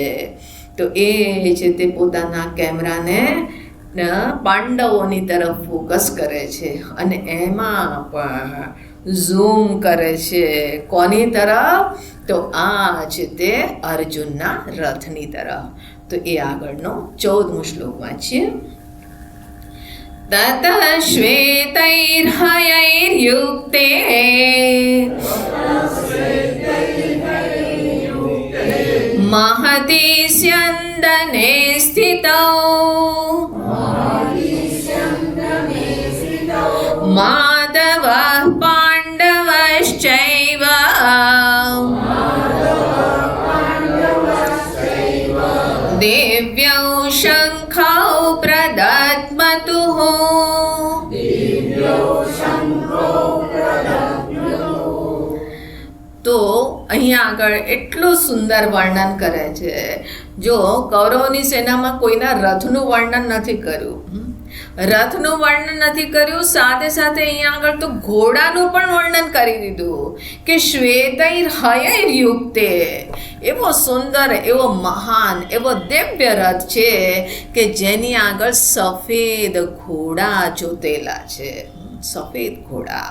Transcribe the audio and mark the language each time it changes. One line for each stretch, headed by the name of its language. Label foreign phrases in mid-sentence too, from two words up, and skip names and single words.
Gujarati: તો એ છે તે પોતાના કેમેરાને પાંડવોની તરફ ફોકસ કરે છે અને એમાં પણ ઝૂમ કરે છે. કોની તરફ? તો આ છે તે અર્જુનના રથની તરફ. તો એ આગળનો 14મો શ્લોક વાંચીએ.
Sanskrit: ततः श्वेतैर्हयैर्युक्ते महति स्यन्दने स्थितौ माधवः पाण्डवश्चैव देव्यौ शङ्खौ प्रदद्मतुः।
Gujarati: તો અહીંયા આગળ એટલું સુંદર વર્ણન કરે છે. જો કૌરવોની સેનામાં કોઈના રથનું વર્ણન નથી કર્યું, રથનું વર્ણન નથી કર્યું, સાથે સાથે અહીંયા આગળ તો ઘોડાનું પણ વર્ણન કરી દીધું કે
Sanskrit: श्वेतैर हयैर्युक्ते,
Gujarati: એવો સુંદર, એવો મહાન, એવો દિવ્ય રથ છે કે જેની આગળ સફેદ ઘોડા જોતેલા છે, સફેદ ઘોડા.